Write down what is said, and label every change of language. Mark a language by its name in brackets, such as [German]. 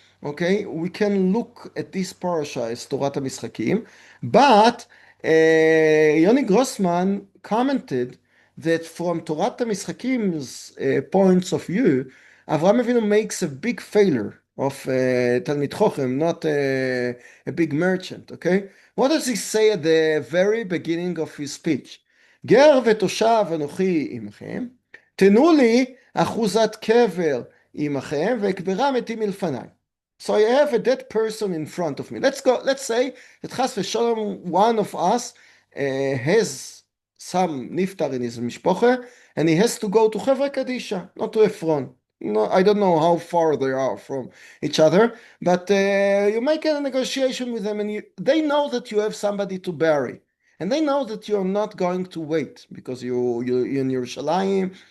[English] Okay, we can look at this parasha as Torat HaMischakim, but Yoni Grossman commented that from Torat HaMischakim's points of view, Avraham Avinu makes a big failure of Talmid Chochem, not a big merchant, okay? What does he say at the very beginning of his speech? [Hebrew] גר ותושב אנוכי עמכם, תנו לי אחוזת קבר עמכם, ואקברה מתים מלפניי. [English] So I have a dead person in front of me. Let's say that Chas v'Shalom, one of us has some niftar in his mishpoche, and he has to go to Chevra Kadisha, not to Efron. No, I don't know how far they are from each other, but you make a negotiation with them, and they know that you have somebody to bury, and they know that you're not going to wait because you're in Yerushalayim.